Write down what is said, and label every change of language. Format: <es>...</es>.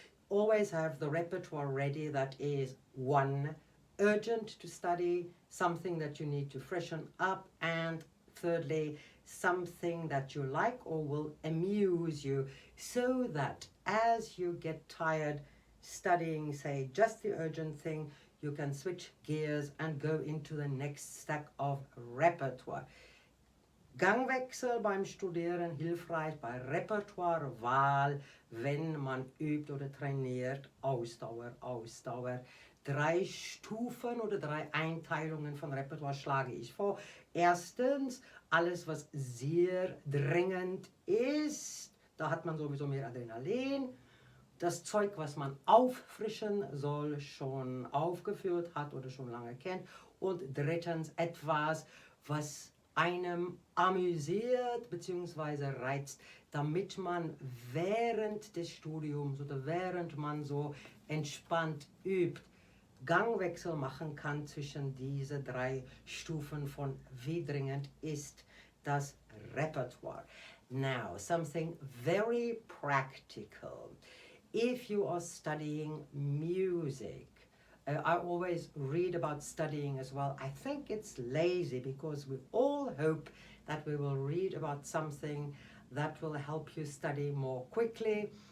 <en>Always have the repertoire ready that is one, urgent to study, something that you need to freshen up, and thirdly, something that you like or will amuse you, so that as you get tired studying, say, just the urgent thing, you can switch gears and go into the next stack of repertoire.</en> <de>Gangwechsel beim Studieren hilfreich bei Repertoirewahl, wenn man übt oder trainiert. Ausdauer. 3 Stufen oder 3 Einteilungen von Repertoire schlage ich vor. Erstens, alles was sehr dringend ist, da hat man sowieso mehr Adrenalin. Das Zeug, was man auffrischen soll, schon aufgeführt hat oder schon lange kennt. Und drittens, etwas, was einem amüsiert bzw. reizt, damit man während des Studiums oder während man so entspannt übt, Gangwechsel machen kann zwischen diese 3 Stufen von wie dringend ist das Repertoire.</de> <en>Now, something very practical. If you are studying music, I always read about studying as well. I think it's lazy because we all hope that we will read about something that will help you study more quickly.</en>